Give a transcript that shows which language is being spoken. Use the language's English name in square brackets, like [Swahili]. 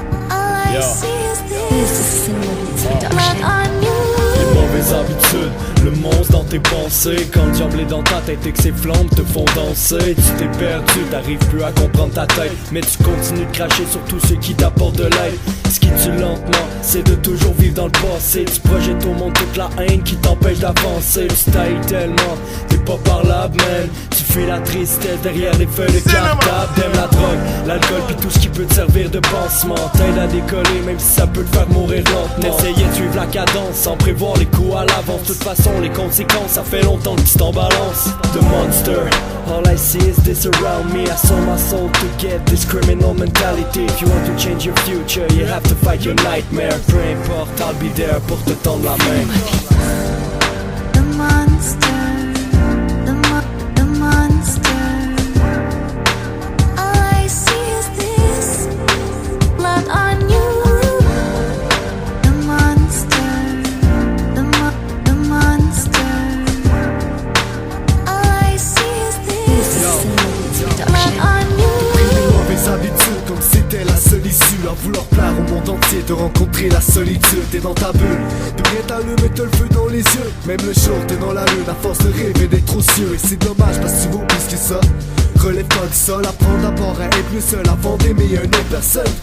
[English] All I see is this blood on you. [French] Les mauvaises habitudes, le monstre dans tes pensées. Quand le diable est dans ta tête et que ses flammes te font danser. Tu t'es perdu, t'arrives plus à comprendre ta tête. Mais tu continues de cracher sur tous ceux qui t'apportent de l'aide. Ce qui tue lentement, c'est de toujours vivre dans le passé. Tu projettes au monde toute la haine qui t'empêche d'avancer. Tu tailles tellement, t'es pas parlable man. Tu fuis la tristesse derrière les feuilles de cartable. T'aimes la drogue, l'alcool pis tout ce qui peut te servir de pansement. T'aides à décoller même si ça peut te faire mourir lentement. T'essayais de suivre la cadence sans prévoir les coups à l'avance. De toute façon les conséquences, ça fait longtemps que tu t'en balances. [English] The monster, all I see is this around me. I sold my soul to get this criminal mentality. If you want to change your future, you have to fight your nightmare. [French] Peu importe, [English] I'll be there [French] pour te tendre la main. [English] The monster, the monster. All I see is this blood on you. The monster, the monster. All I see is this blood on you. [French] Les mauvaises habitudes comme c'était la seule issue. À vouloir plaire au monde entier, de rencontrer la solitude. T'es dans ta bulle, de rien t'allumer, t'as le feu dans les yeux. Même le jour t'es dans la lune, à force de rêver d'être trop cieux. Et c'est dommage parce que tu vaux plus que ça. relève pas du sol, apprends d'abord à être mieux seul avant d'aimer une autre personne.